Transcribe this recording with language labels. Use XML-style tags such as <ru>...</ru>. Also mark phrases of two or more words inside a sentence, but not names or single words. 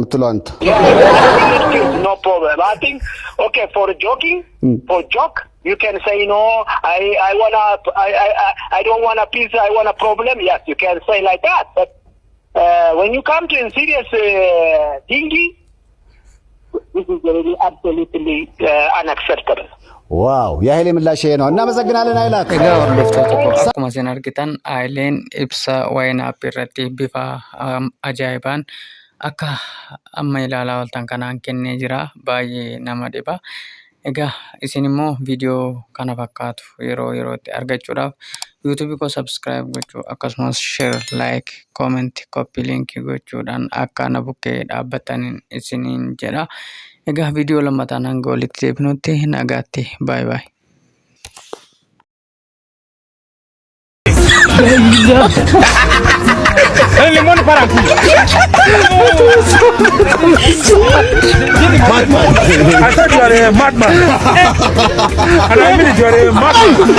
<en>we need peace, no problem. I think, okay, for joke, you can say, I don't want a peace, I want a problem. Yes, you can say like that. But when you come to a serious thingy, this is really absolutely unacceptable.</en> <am>ዋው የኃይሌ ምላሽ ነው። እናመሰግናለን ኃይላት።</am> <om>akkuma isin argitan Hayileen ibsa waa'ee Naappii irratti bifa ajaa'ibaan akka amma ilaalaa oltan kanaan kennee jira. Baay'ee nama dhiba. Egaa isin immoo viidiyoo kana fakkaatu yerootti argachuudhaaf YouTube ko subscribe gochuu akkasumas</om> <en>share, like, comment, copy link</en> <om>gochuudhaan akka na bukkee dhaabbataniin isiniin jedha. Egaa viidiyoo lammataan hanga walitti deebinutti nagaatti.</om> <en>Bye bye.</en> <es>limón para aquí.</es> <en>Madman. I thought you are a madman. And I mean you are a madman.</en>